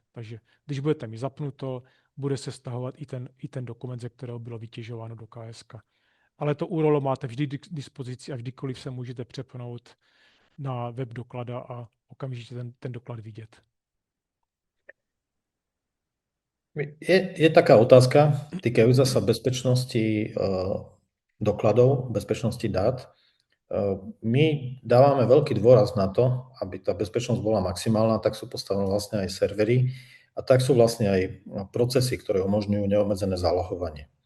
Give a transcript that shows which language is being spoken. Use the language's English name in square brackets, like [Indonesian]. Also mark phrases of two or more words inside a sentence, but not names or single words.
[Czech] Takže když budete mít zapnuto, bude se stahovat i ten dokument, ze kterého bylo vytěžováno do KS. Ale to URL máte vždy k dispozici a kdykoliv se můžete přepnout na web doklada a okamžitě ten doklad vidět. [Slovak] Je taká otázka týkajúca sa bezpečnosti dokladov, bezpečnosti dát. My dávame veľký dôraz na to, aby tá bezpečnosť bola maximálna, tak sú postavené vlastne aj servery a tak sú vlastne aj procesy, ktoré umožňujú neobmedzené zálohovanie.